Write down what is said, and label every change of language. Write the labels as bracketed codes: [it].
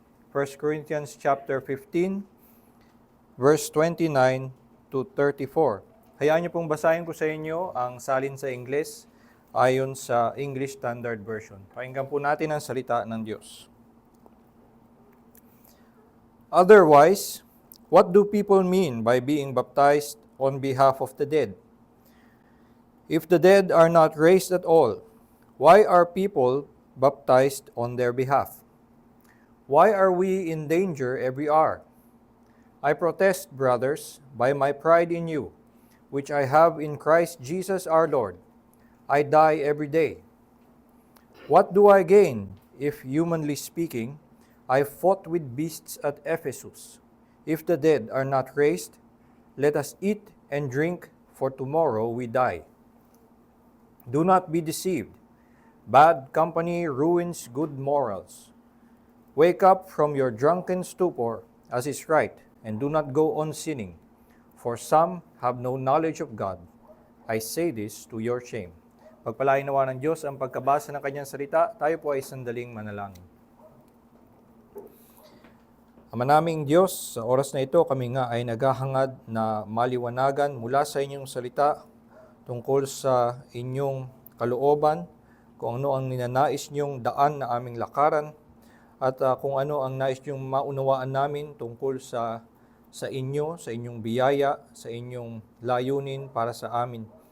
[en] 1 Corinthians chapter 15 verse 29 to 34. [tl] Hayaan niyo pong basahin ko sa inyo ang salin sa Ingles ayon sa English Standard Version. Pakinggan po natin ang salita ng Diyos. [en] Otherwise, what do people mean by being baptized on behalf of the dead? If the dead are not raised at all, why are people baptized on their behalf? Why are we in danger every hour? I protest, brothers, by my pride in you, which I have in Christ Jesus our Lord. I die every day. What do I gain if, humanly speaking, I fought with beasts at Ephesus? If the dead are not raised, let us eat and drink, for tomorrow we die. Do not be deceived. Bad company ruins good morals. Wake up from your drunken stupor, as is right, and do not go on sinning, for some have no knowledge of God. I say this to your shame. [tl] Pagpalain nawa ng Diyos ang pagkabasa ng kanyang salita, tayo po ay sandaling manalangin. Ama naming Diyos, sa oras na ito kami nga ay naghahangad na maliwanagan mula sa inyong salita tungkol sa inyong kalooban, kung ano ang ninanais niyong daan na aming lakaran, at kung ano ang nais niyong maunawaan namin tungkol sa inyo, sa inyong biyaya, sa inyong layunin para sa amin.